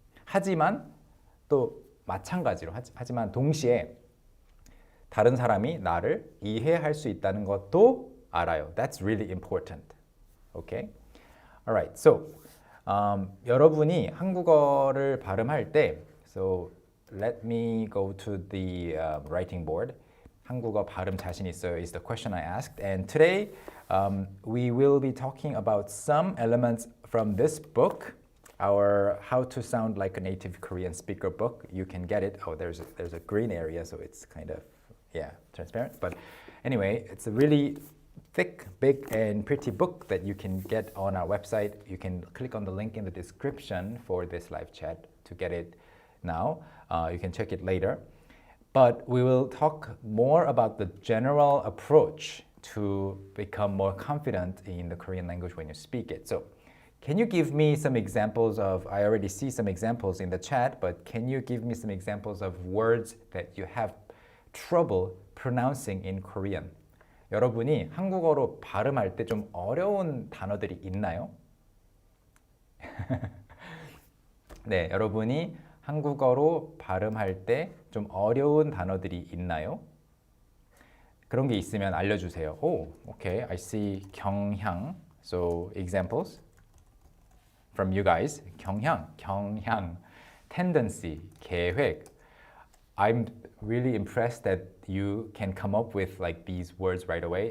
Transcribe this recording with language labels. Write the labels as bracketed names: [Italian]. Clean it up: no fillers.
[Korean] 하지만 또 마찬가지로, 하지만 동시에 다른 사람이 나를 이해할 수 있다는 것도 알아요. [English] That's really important. Okay? Alright, so [Korean] 여러분이 한국어를 발음할 때, [English] so let me go to the writing board. [Korean] 한국어 발음 자신 있어요 [English] is the question I asked. And today we will be talking about some elements from this book, our How to Sound Like a Native Korean Speaker book. You can get it. Oh, there's a green area, so it's kind of, transparent. But anyway, it's a really thick, big, and pretty book that you can get on our website. You can click on the link in the description for this live chat to get it now. You can check it later. But we will talk more about the general approach to become more confident in the Korean language when you speak it. So Can you give me some examples of, I already see some examples in the chat, but can you give me some examples of words that you have trouble pronouncing in Korean? [Korean] 여러분이 한국어로 발음할 때 좀 어려운 단어들이 있나요? 네, 여러분이 한국어로 발음할 때 좀 어려운 단어들이 있나요? 그런 게 있으면 알려주세요. [English] Oh, okay, I see 경향. So, examples from you guys. 경향, tendency, 계획. I'm really impressed that you can come up with like these words right away.